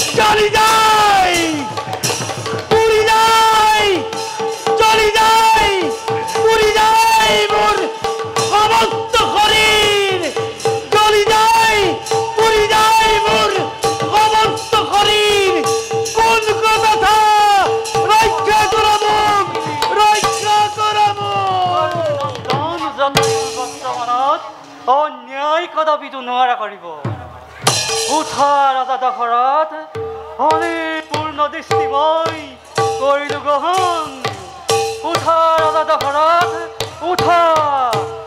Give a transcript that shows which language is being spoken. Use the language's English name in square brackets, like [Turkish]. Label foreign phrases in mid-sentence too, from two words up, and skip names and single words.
[Assamese] জ্বলি যায় পুরি যায় জ্বলি যায় পুরি যায় মোর সমস্ত শরীর জ্বলি যায় পুরি যায় মোর সমস্ত শরীর কোন কথা রক্ষা করাব রক্ষা করাব বৰ্তমানত অন্যায় কদাপিতো নোৱাৰা কৰিব উঠা ৰাজা দশৰথ পূৰ্ণ দৃষ্টি মই কৰিলো গ্ৰহণ উঠা ৰাজা দশৰথ উঠা